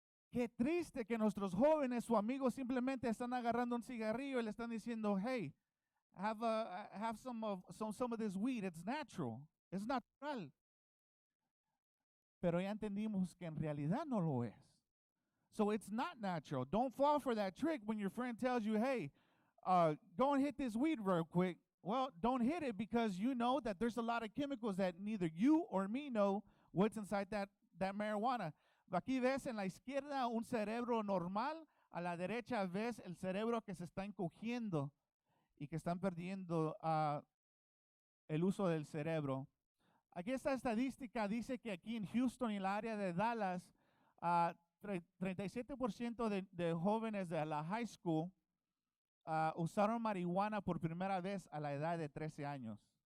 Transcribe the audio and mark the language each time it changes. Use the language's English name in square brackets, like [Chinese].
[Spanish] Qué triste que nuestros jóvenes o amigos simplemente están agarrando un cigarrillo y le están diciendo, [English] hey, have some of this weed, it's natural, [Spanish] es natural. Pero ya entendimos que en realidad no lo es. [English] So it's not natural. Don't fall for that trick when your friend tells you, hey, go and hit this weed real quick. Well, don't hit it because you know that there's a lot of chemicals that neither you or me know what's inside that marijuana. [Spanish] Aquí ves en la izquierda un cerebro normal, a la derecha ves el cerebro que se está encogiendo y que están perdiendo el uso del cerebro. Aquí esta estadística dice que aquí en Houston y en la área de Dallas, 37% de jóvenes de la high school usaron marihuana por primera vez a la edad de 13 años.